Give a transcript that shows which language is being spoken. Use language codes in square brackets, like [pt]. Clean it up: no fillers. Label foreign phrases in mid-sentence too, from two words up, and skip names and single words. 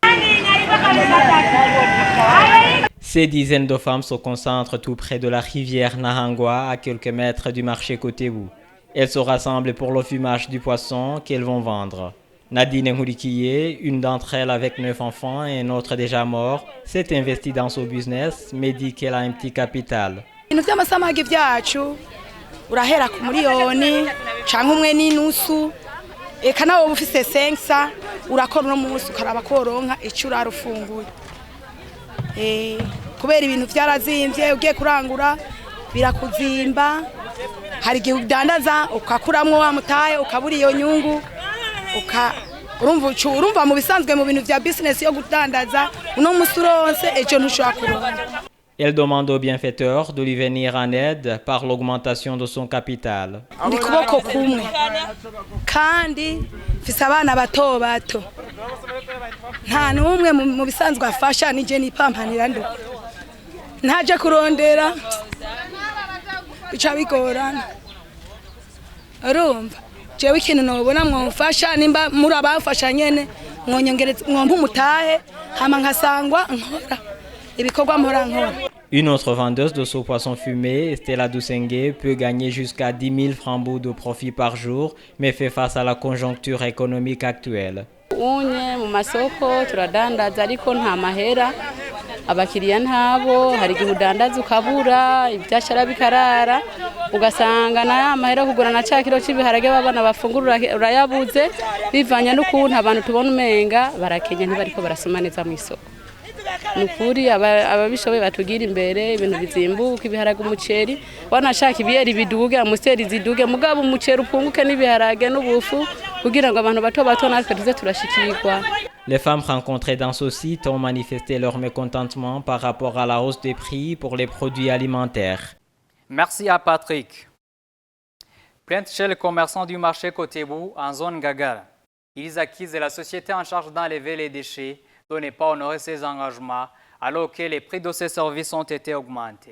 [fr] Ces dizaines de femmes se concentrent tout près de la rivière Nahangwa, à quelques mètres du marché Kotebu. Elles se rassemblent pour le fumage du poisson qu'elles vont vendre. Nadine Ngourikiye, une d'entre elles avec 9 enfants et un autre déjà mort, s'est investie dans ce business mais dit qu'elle a un petit capital. [rn] urahera ku miliyoni cyangwa umwe n'inusu eka nawe ufise sensa urakora no munsi ukaraba koronka icyo urarufunguye kubera ibintu byarazimvye ugiye kurangura birakuzimba hari igihe udandaza ukakuramwo wa mutaye ukabura iyo nyungu urumva mu bisanzwe mu bintu bya business yo gudandaza uno musuronse ejo ntushobora kuronka. [fr] Elle demande au bienfaiteur de lui venir en aide par l'augmentation de son capital. [rn] Ndi kuboko kumwe kandi mfise abana bato bato nta n'umwe mu bisanzwe afasha nije nipampanira ndo ntaje kurondera bica bigorana urumva jewe ikintu nobona mwomfasha nimba muri abafasha nyene mwonyongereza mwompa umutahe hama nkasangwa nkora ibikorwa mpora nkora. [fr] Une autre vendeuse de ce poisson fumé, Stella Dousengue, peut gagner jusqu'à 10 000 francs de profit par jour, mais fait face à la conjoncture économique actuelle. [rn] Unye mu masoko turadandaza ariko nta mahera abakiriya ntabo hari igihe udandaza ukabura ibyashara bikarara ugasanga na mahera kugura na cakiro cy'ibiharage babana bafungura urayabuze bivanye n'ukuntu abantu tubona umenga barakenye ntibariko barasoma neza mu isoko. Nukuri ababishoboye batugira imbere ibintu bizimbuka ibiharage umuceri wanashaka ibiyeri biduge amuseri ziduge mugabo umuceri upunguke n'ibiharage n'ubufu kugira ngo abantu bato bato natwe tuze turashikirwa. [fr] Les femmes rencontrées dans ce site ont manifesté leur mécontentement par rapport à la hausse des prix pour les produits alimentaires. Merci à Patrick. Plainte chez les commerçants du marché Kotebu en zone Gagara. Ils accusent la société en charge d'enlever les déchets de ne pas honorer ses engagements alors que les prix de ces services ont été augmentés.